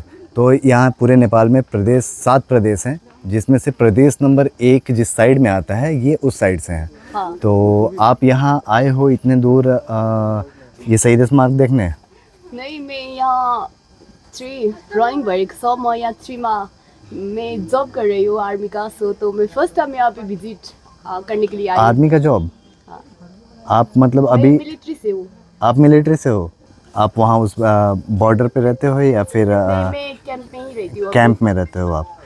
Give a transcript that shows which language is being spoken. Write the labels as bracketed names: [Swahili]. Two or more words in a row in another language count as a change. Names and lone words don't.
[Hindi] तो यहाँ पूरे नेपाल में प्रदेश 7 प्रदेश हैं, जिसमें से प्रदेश नंबर 1 जिस साइड में आता है ये उस साइड से हैं। हाँ। तो आप यहाँ आए हो इतने दूर ये शहीद स्मारक देखने? नहीं, मैं यहाँ 3 रनिंग [Nepali] भएको छ। म यहाँ 3 मा [Hindi] मैं जॉब कर रही हूँ आर्मी का। तो मैं फर्स्ट टाइम यहाँ पे विजिट करने के लिए आई। आर्मी का जॉब? हाँ। आप मतलब अभी मिलिट्री से हूँ। आप मिलिट्री से हो? आप वहाँ उस बॉर्डर पे रहते हो या फिर मैं कैंप में ही रहती हूँ। कैंप में रहते हो आप?